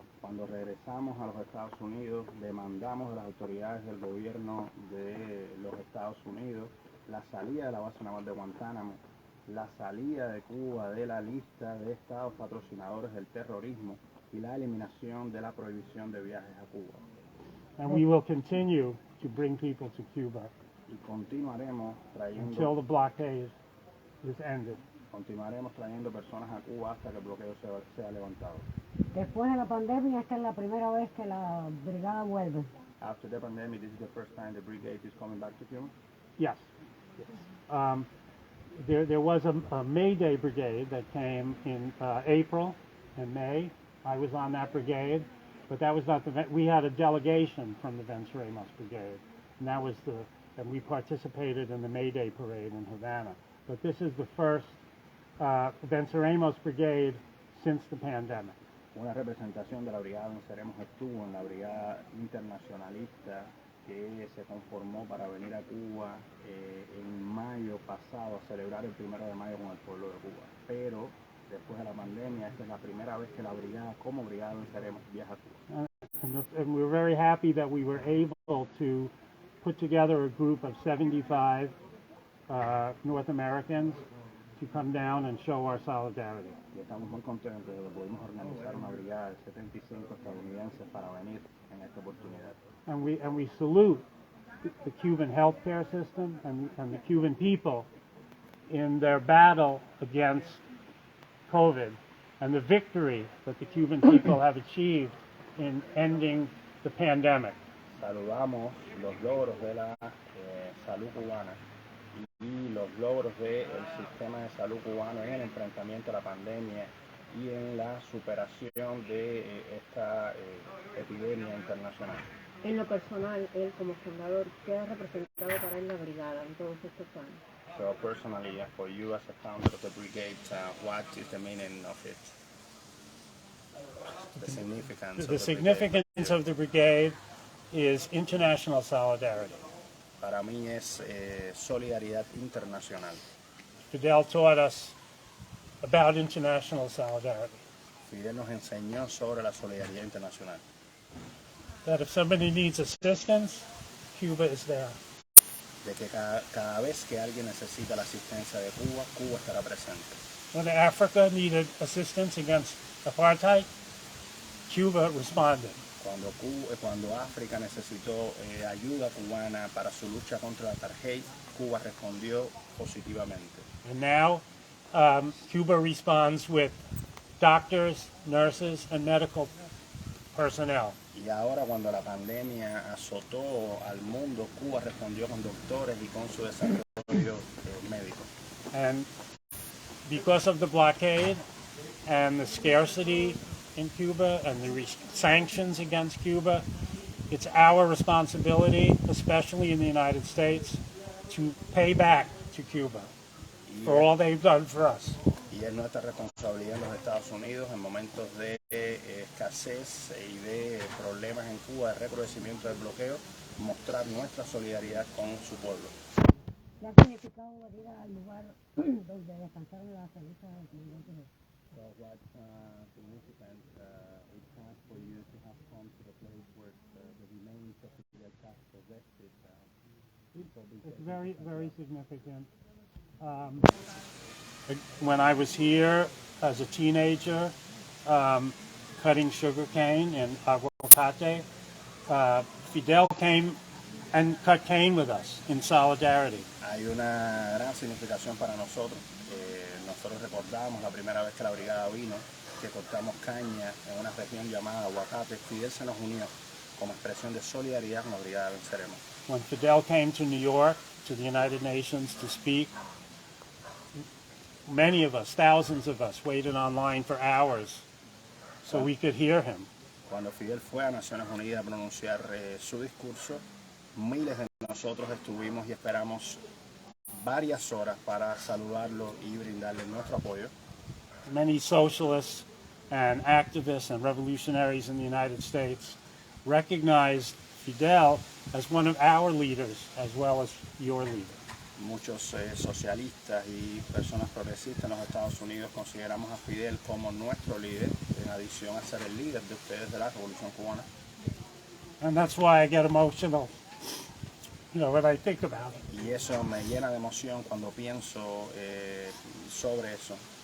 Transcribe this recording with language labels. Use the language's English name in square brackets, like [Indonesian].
[Spanish] Cuando regresamos a los Estados Unidos, demandamos a las autoridades del gobierno de los Estados Unidos la salida de la base naval de Guantánamo, la salida de Cuba de la lista de estados patrocinadores del terrorismo y la eliminación de la prohibición de viajes a Cuba. [English] And we will continue to bring people to Cuba [Spanish] Y continuaremos [English] until the blockade is ended. [Spanish] Continuaremos trayendo personas a Cuba hasta que el bloqueo sea levantado. Después de la pandemia, esta es la primera vez que la brigada vuelve. [English] After the pandemic, this is the first time the brigade is coming back to Cuba. Yes. There was a May Day brigade that came in April and May. I was on that brigade, but that was not we had a delegation from the Venceremos brigade, and we participated in the May Day parade in Havana. But this is the first Venceremos brigade since the pandemic. [Spanish] Una representación de la Brigada Venceremos estuvo en la Brigada Internacionalista que se conformó para venir a Cuba en mayo pasado a celebrar el 1 de mayo con el pueblo de Cuba. Pero después de la pandemia, esta es la primera vez que la Brigada, como Brigada Venceremos, viaja a Cuba. [English] And we're very happy that we were able to put together a group of 75 North Americans to come down and show our solidarity. [Spanish] Y estamos muy contentos de que pudimos organizar una brigada de 75 estadounidenses para venir en esta oportunidad. [English] And we salute the Cuban healthcare system and the Cuban people in their battle against COVID and the victory that the Cuban people have achieved in ending the pandemic. [Spanish] Saludamos los logros de la salud cubana y los logros del sistema de salud cubano en el enfrentamiento a la pandemia y en la superación de esta epidemia internacional. En lo personal, él como fundador, ¿qué ha representado para él la brigada en todos estos años? [English] So personally, for you as a founder of the brigade, what is the meaning of it? The significance. The significance of the brigade is international solidarity. [Spanish] Para mí es solidaridad internacional. [English] Fidel taught us about international solidarity. [Spanish] Fidel nos enseñó sobre la solidaridad internacional. [English] That if somebody needs assistance, Cuba is there. [Spanish] De que cada vez que alguien necesita la asistencia de Cuba, Cuba estará presente. [English] When Africa needed assistance against apartheid, Cuba responded. [Spanish] Cuando África necesitó ayuda cubana para su lucha contra el apartheid, Cuba respondió positivamente. [English] And now, Cuba responds with doctors, nurses, and medical personnel. [Spanish] Y ahora cuando la pandemia azotó al mundo, Cuba respondió con doctores y con su desarrollo médico. [English] And because of the blockade and the scarcity in Cuba and the sanctions against Cuba, it's our responsibility, especially in the United States, to pay back to Cuba for all they've done for us. [Spanish] Y es nuestra responsabilidad en los Estados Unidos en momentos de escasez y de problemas en Cuba, de recrudecimiento del bloqueo, mostrar nuestra solidaridad con su pueblo. ¿Qué ha significado venir al lugar donde descansaron las cenizas del presidente? [English] So what significance it has for you to have come to the place where the remains of Fidel Castro rested? It's very, very significant. When I was here as a teenager, cutting sugarcane in aguacate, Fidel came and cut cane with us in solidarity. [Spanish] Hay una gran significación para nosotros. Nosotros recordamos la primera vez que la brigada vino, que cortamos caña en una región llamada Aguacate. Fidel se nos unió como expresión de solidaridad con la Brigada de Venceremos. [English] When Fidel came to New York, to the United Nations to speak, many of us, thousands of us, waited online for hours so we could hear him. [Spanish] Cuando Fidel fue a Naciones Unidas a pronunciar su discurso, miles de nosotros estuvimos y esperamos varias horas para saludarlo y brindarle nuestro apoyo. [English] Many socialists and activists and revolutionaries in the United States recognized Fidel as one of our leaders as well as your leader. [Spanish] Muchos socialistas y personas progresistas en los Estados Unidos consideramos a Fidel como nuestro líder, en adición a ser el líder de ustedes de la Revolución Cubana. [English] And that's why I get emotional, when I think about it. [Spanish] Y eso me llena de emoción cuando pienso sobre eso.